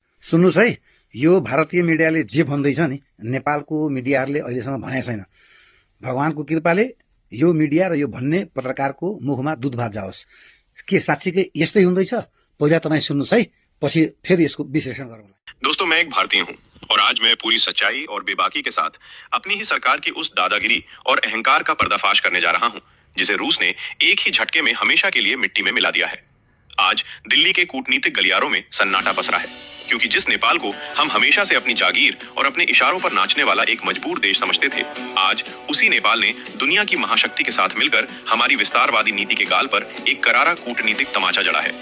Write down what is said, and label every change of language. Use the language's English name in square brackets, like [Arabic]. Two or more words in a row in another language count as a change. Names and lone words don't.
[Nepali] सुन्नुस् है, यो भारतीय मिडियाले जे भन्दैछ नि, नेपालको मिडियाहरूले अहिलेसम्म भनेको छैन। भगवानको कृपाले यो मिडिया र यो भन्ने पत्रकारको मुखमा दूध भात जाओस्। के साँच्चीकै यस्तै हुँदैछ? पहिला तपाईँ सुन्नुस् है, पछि फेरि यसको विश्लेषण गरौँला। [Hindi] दोस्तों, मैं एक भारतीय हूँ और आज मैं पूरी सच्चाई और बेबाकी के साथ अपनी ही सरकार की उस दादागिरी और अहंकार का पर्दाफाश करने जा रहा हूँ जिसे रूस ने एक ही झटके में हमेशा के लिए मिट्टी में मिला दिया है। आज दिल्ली के कूटनीतिक गलियारों में सन्नाटा पसरा है, क्योंकि जिस नेपाल को हम हमेशा से अपनी जागीर और अपने इशारों पर नाचने वाला एक मजबूर देश समझते थे, आज उसी नेपाल ने दुनिया की महाशक्ति के साथ मिलकर हमारी विस्तारवादी नीति के गाल पर एक करारा कूटनीतिक तमाचा जड़ा है।